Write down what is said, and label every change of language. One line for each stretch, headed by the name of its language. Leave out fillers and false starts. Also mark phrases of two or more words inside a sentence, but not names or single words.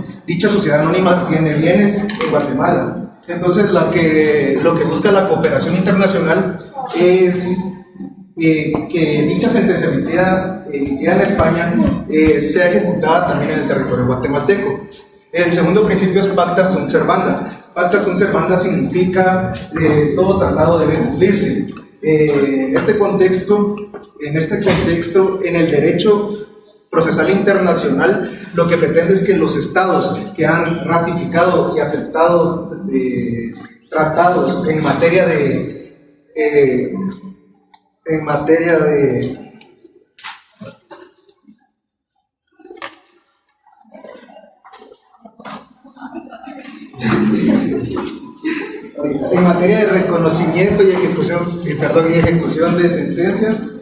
Spanish: Dicha sociedad anónima tiene bienes en Guatemala. Entonces, lo que busca la cooperación internacional es que dicha sentencia emitida en España sea ejecutada también en el territorio guatemalteco. El segundo principio es
Latin: pacta sunt servanda. Pacta sunt servanda
Spanish: significa todo tratado debe cumplirse. En este contexto, en el derecho procesal internacional, lo que pretende es que los estados que han ratificado y aceptado tratados en materia de reconocimiento y ejecución de sentencias,